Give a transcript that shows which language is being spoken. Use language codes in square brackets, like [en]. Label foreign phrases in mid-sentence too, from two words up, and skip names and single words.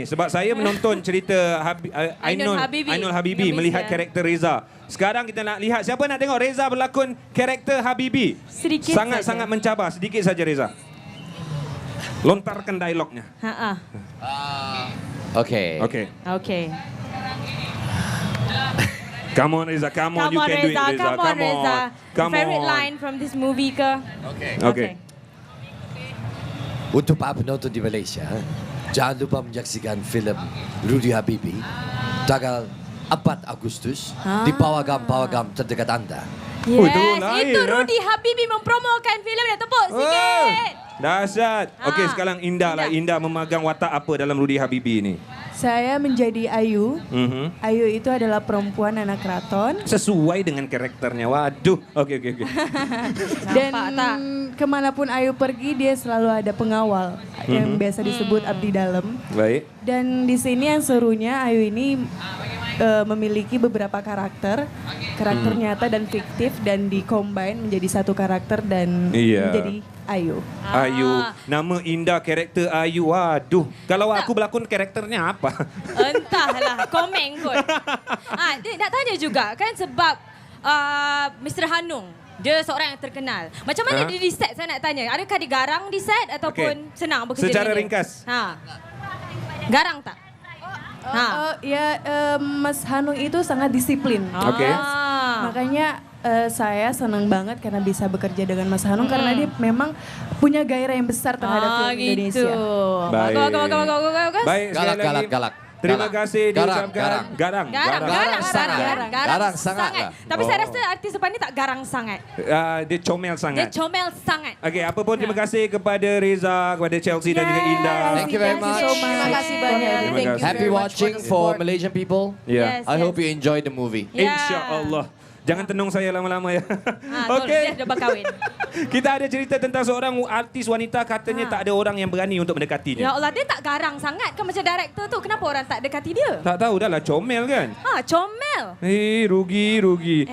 [ms] Sebab saya menonton cerita Ainul Habibie melihat karakter Reza. Sekarang kita nak lihat siapa nak tengok Reza berlakon karakter Habibie. Sedikit sangat mencabar. Sedikit saja Reza. Lontarkan dialognya. Okey. [en] Come on Reza, come on, you can do it Reza. Come on Reza. Come Favorite on. line from this movie ke? Okay. [id] Untuk para penonton di Malaysia, jangan lupa menyaksikan filem Rudy Habibi tanggal 4 Agustus di pawagam-pawagam terdekat anda. [ms] Yes, itu Rudy Habibi mempromokan filem dia. Tepuk sikit. Dahsyat. Okey, sekarang Indah lah. Indah memegang watak apa dalam Rudy Habibi ni? [id] Saya menjadi Ayu. Ayu itu adalah perempuan anak keraton. Sesuai dengan karakternya. Waduh. Okey. Dan kemanapun Ayu pergi, dia selalu ada pengawal yang biasa disebut abdi dalam. Baik. Dan di sini yang serunya Ayu ini memiliki beberapa karakter nyata dan fiktif, dan di-combine menjadi satu karakter dan menjadi Ayu. Ayu. Nama Indah, karakter Ayu. [ms] Waduh. Kalau aku berlakon karakternya apa? Entahlah, komen kot. Nak tanya juga kan sebab Mr. Hanung, dia seorang yang terkenal. Macam mana dia di set, saya nak tanya. Adakah dia garang di set ataupun senang bekerja secara dengan dia? ringkas. Garang tak? [id] Mas Hanung itu sangat disiplin. Makanya saya senang banget karena bisa bekerja dengan Mas Hanung karena dia memang punya gairah yang besar terhadap film Indonesia. [ms] Baik. Baik, [id] galak. [ms] Terima kasih diucapkan. Garang sangat. Tapi saya rasa artis depan ni tak garang sangat. Dia comel sangat. Okey, apa pun terima kasih kepada Reza, kepada Chelsea dan juga Indah. [en] Thank you very much. [ms] Terima kasih banyak. [en] Happy watching for Malaysian people. Yeah. I hope you enjoy the movie. [ms] InsyaAllah. Jangan tenung saya lama-lama ya. Okey. Dia dah berkahwin. Kita ada cerita tentang seorang artis wanita katanya tak ada orang yang berani untuk mendekatinya. Ya Allah, dia tak garang sangat kan macam director tu. Kenapa orang tak dekati dia? Tak tahu dah lah, comel kan? Comel. Rugi.